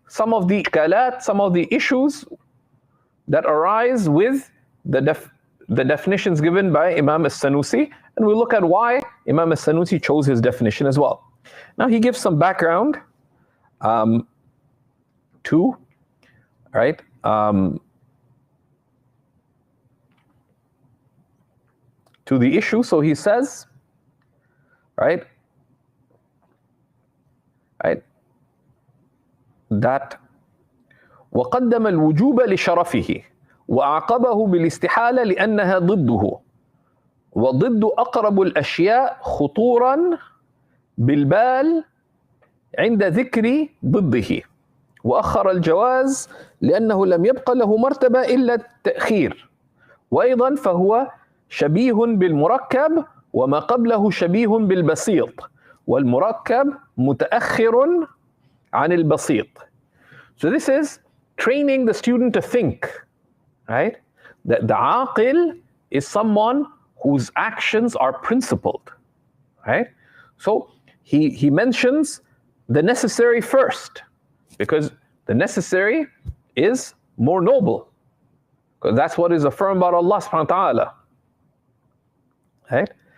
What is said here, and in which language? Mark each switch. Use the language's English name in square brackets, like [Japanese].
[English] some of the ishkalat, some of the issues that arise with the definitions given by Imam al-Sanusi, and we'll look at why Imam al-Sanusi chose his definition as well. Now he gives some background to, right, to the issue. So he says, right, that [Arabic] وقدم الوجوب لشرفه وأعقبه بالاستحالة لأنها ضده وضد أقرب الأشياء خطورا بالبال عند ذكر ضده وأخر الجواز لأنه لم يبق له مرتبة إلا التأخير وأيضا فهو شبيه بالمركب وما قبله شبيه بالبسيط والمركب متأخر عن البسيط. [English] So this is training the student to think, right? That the aqil is someone whose actions are principled, right? So he mentions the necessary first, because the necessary is more noble, because that's what is affirmed about Allah subhanahu wa ta'ala, right?